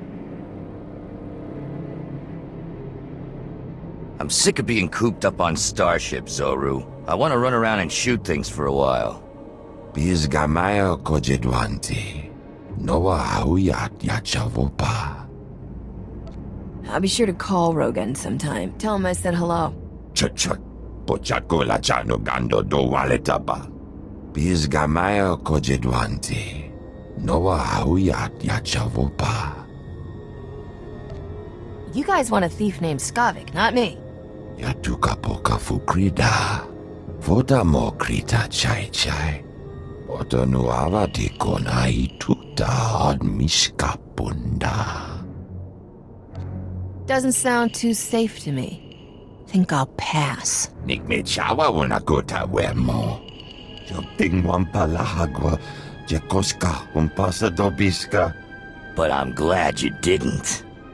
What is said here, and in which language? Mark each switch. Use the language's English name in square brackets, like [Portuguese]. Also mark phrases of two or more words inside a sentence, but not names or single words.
[English] I'm sick of being cooped up on starships, Zoru. I want to run around and shoot things for a while. Bizgamaya kojedwanti. Noa hauyat yachavopa. I'll be sure to call Rogan sometime. Tell him I said hello. Chut. Pochako la chano gando do waletaba. Bizgamaya kojedwanti. Noa hauyat yachavopa. You guys want a thief named Scovic, not me. Yatuka poka fukrida. Vota mo krita chai. Oto nuava di kona ituta od miskapunda. Doesn't sound too safe to me. Think I'll pass. Nik me chawa unakota wemo. Joping wampalahagwa. Jakoska umpasa dobiska. But I'm glad you didn't.